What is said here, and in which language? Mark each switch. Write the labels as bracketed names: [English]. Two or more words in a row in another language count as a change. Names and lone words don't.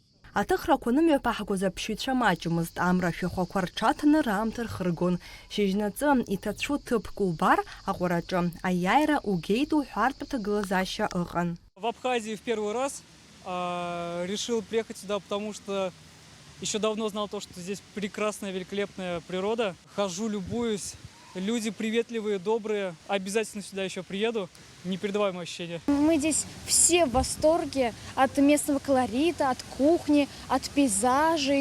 [Abkhazian] Атыхрақуным епахагоз апшитра маҷымызт амра шәихәақәа рҽаҭаны раамҭа рхыргон. Шьыжьнаҵы иҭацәу ҭыԥк убар аҟәараҿы аиааира угеит уҳәартә ҭагылазаашьа ыҟан. [Russian] В Абхазии в первый раз решил приехать сюда, потому что еще давно знал то, что здесь прекрасная, великолепная природа. Хожу, любуюсь. Люди приветливые, добрые. Обязательно сюда еще приеду. Непередаваемое ощущение. Мы здесь все в восторге от местного колорита, от кухни, от пейзажей.